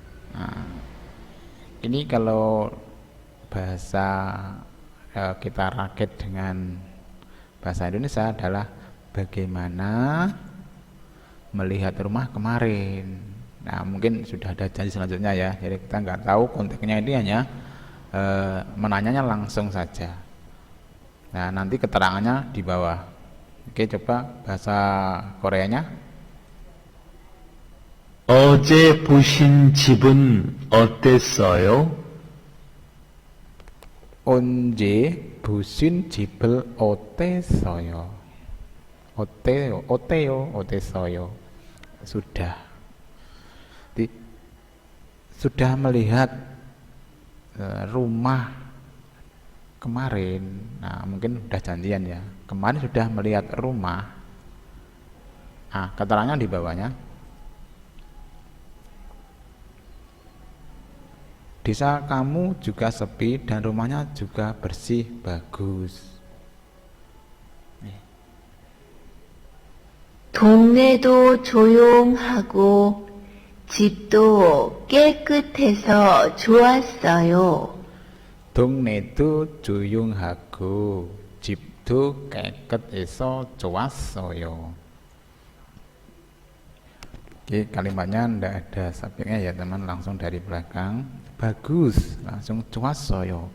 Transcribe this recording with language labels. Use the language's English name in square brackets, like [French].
[Indonesian] Nah, ini kalau bahasa kita rakit dengan bahasa Indonesia adalah bagaimana melihat rumah kemarin. Nah, mungkin sudah ada janji selanjutnya ya, jadi kita nggak tahu konteksnya, ini hanya menanyanya langsung saja. Nah, nanti keterangannya di bawah. Oke, coba bahasa Koreanya. [Korean] 어제 보신 집은 어땠어요? 언제 보신 집을 어땠어요? 어때요? 어때요? 어땠어요? [Indonesian] Sudah. Sudah melihat rumah kemarin. Nah, mungkin sudah janjian ya. Kemarin sudah melihat rumah. Ah, keterangan di bawahnya. Desa kamu juga sepi dan rumahnya juga bersih, bagus. [Korean] 동네도 조용하고 집도 깨끗해서 좋았어요. 동네도 조용하고 집도 깨끗해서 좋았어요. [Indonesian] Oke, kalimatnya ndak ada subjeknya ya teman, langsung dari belakang. Bagus, langsung [Korean] 좋았어요.